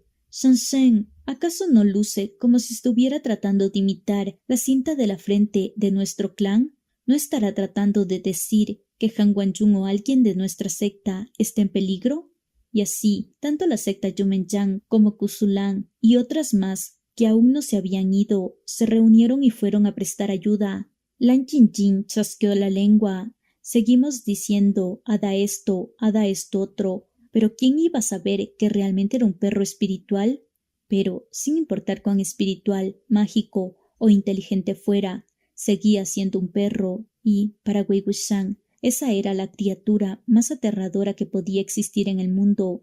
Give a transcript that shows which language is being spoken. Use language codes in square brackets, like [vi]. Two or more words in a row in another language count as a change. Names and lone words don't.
[es] «Shen, ¿acaso no luce como si estuviera tratando de imitar la cinta de la frente de nuestro clan? ¿No estará tratando de decir que Han Guangyun o alguien de nuestra secta está en peligro?» Y así, tanto la secta Yumenyang como Kusulan y otras más que aún no se habían ido, se reunieron y fueron a prestar ayuda. Lan Jinjin chasqueó la lengua. Seguimos diciendo Ada esto otro, pero ¿quién iba a saber que realmente era un perro espiritual? Pero, sin importar cuán espiritual, mágico o inteligente fuera, seguía siendo un perro y, para Wei Wuxian, esa era la criatura más aterradora que podía existir en el mundo.